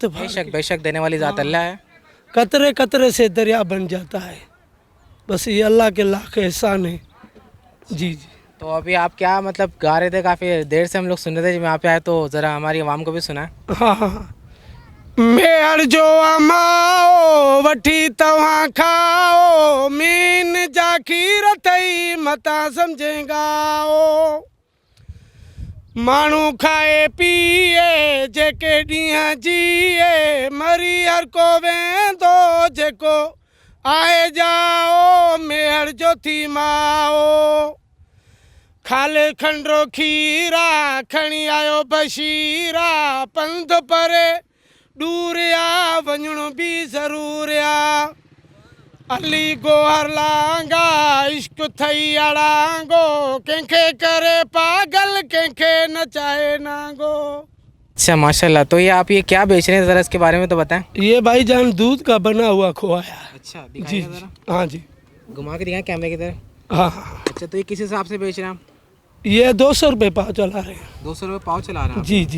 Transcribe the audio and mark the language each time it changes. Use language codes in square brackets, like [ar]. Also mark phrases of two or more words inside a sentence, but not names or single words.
[ur] بے شک بے شک دینے والی ذات اللہ ہے. قطرے قطرے سے دریا بن جاتا ہے۔ بس یہ اللہ کے لاکھ احسان ہے. جی جی. تو ابھی آپ کیا مطلب گا رہے تھے؟ کافی دیر سے ہم لوگ سن رہے تھے، جب یہاں پہ آئے تو ذرا ہماری عوام کو بھی سنا. ہاں ہاں. [sd] मेहर जो अमाओ वठी तव्हां खाओ, मीन जाखी रथई मता समझेगाओ। माण्हू खाए पीए जेके ॾींहं जिए, मरी हर को वेंदो जेको आए जाओ। मेहर जो थी माओ, खाले खंडो खीरा खणी आयो बशीरा। पंध परे दूर आ वञणो भी ज़रूर आ। अली गोहर लांगा इश्क थई अड़ांगो, कंहिंखे करे पागल कंहिंखे नचाए नांगो। [ur] اچھا ماشاءاللہ. تو یہ آپ یہ کیا بیچ رہے ہیں، ذرا اس کے بارے میں تو بتائیں. یہ بھائی جان دودھ کا بنا ہوا کھویا ہے. अच्छा, जी दिखाइए जी। ज़रा, ہاں جی. گھما کے دکھائیں کیمرے کی طرف. ہاں ہاں. اچھا، تو یہ کس حساب سے بیچ رہے ہیں آپ? یہ 200 روپے پاؤ چلا رہے ہیں. 200 روپے پاؤ چلا رہے ہیں آپ? جی جی.